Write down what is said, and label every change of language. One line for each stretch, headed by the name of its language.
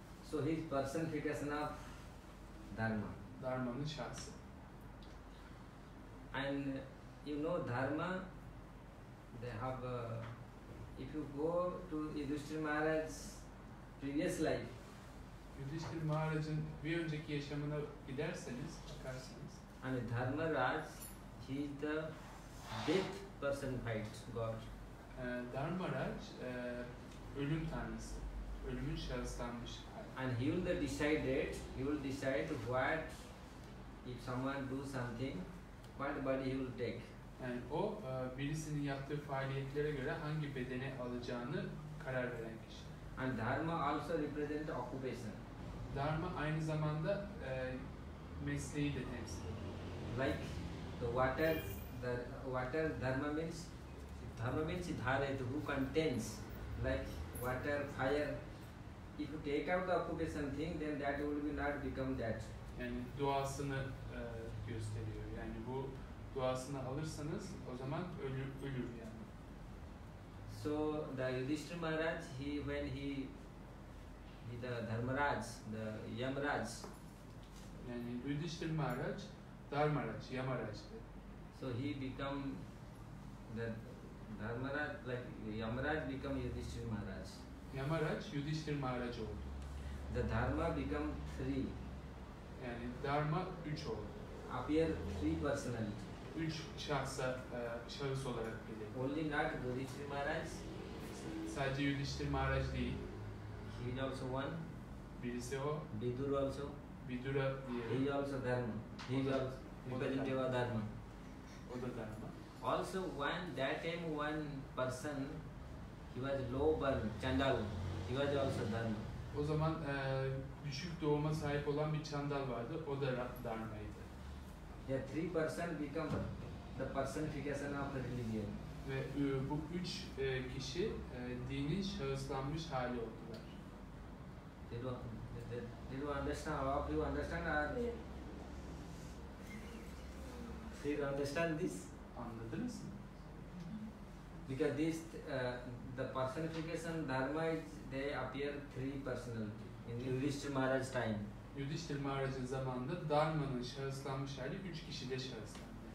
English: So he is personification of Dharma.
Turkish: Dharma'nın şahsı.
English: And you know Dharma, they have, if you go to Yudhishthira Maharaj's previous life,
Turkish: Yudhishthir Maharaj'ın bir önceki yaşamına giderseniz, bakarsanız,
English: and Dharma Raj, he is the death personified God.
Turkish: Dharmaraj ölüm tanrısı, ölümün şahıslanmış hali.
English: And he will decide what, if someone do something, what body he will take.
Turkish: Yani o birisinin yaptığı faaliyetlere göre hangi bedeni alacağını karar veren kişi.
English: And Dharma also represent occupation.
Turkish: Dharma aynı zamanda mesleği de temsil ediyor.
English: Like the water Dharma means dharet, who contains, like water, fire. If you take out the occupation thing, then that will be not become that.
Turkish: Yani doğasını gösteriyor. Yani bu doğasını alırsanız o zaman ölür yani.
English: So the Yudhishthira Maharaj, when he the Dharmaraj, the Yamraj.
Turkish: Yani Yudhishthir Maharaj, Dharmaraj, Yamaraj'dı.
English: So he become the Dharmaraj, like Yamraj become Yudhishthira Maharaj.
Turkish: Yamaraj, Yudhishthir Maharaj oldu.
English: The Dharma become three.
Turkish: Yani Dharma 3 oldu.
English: Appear three personality.
Turkish: 3 şahıs olarak gelir.
English: Only not Yudhishthira Maharaj.
Turkish: Sadece Yudhishthir Maharaj değil.
English: He is also one.
Turkish: Birisi o.
English: Vidur also.
Turkish: Vidura
English: He
Turkish: diye.
English: is also Dharma. He is also representative of Dharma.
Turkish: O da Dharma.
English: Also that time one person, he was low born, Chandal. He was also Dharma.
Turkish: O zaman düşük doğuma sahip olan bir çandal vardı. O da Dharma'ydı.
English: The three person become the personification of the religion.
Turkish: Ve bu 3 kişi dinin şahıslanmış hali oldular.
English: Did you understand? All of you understand? Or Yeah. did you understand this?
Turkish: Anladınız mı?
English: Because this, the personification Dharma, they appear three personality in Yudhishthira Maharaj's time.
Turkish: Yudhishthir Maharaj'ın zamanında Dharma'nın şahıslanmış hali 3 kişide şahıslandı.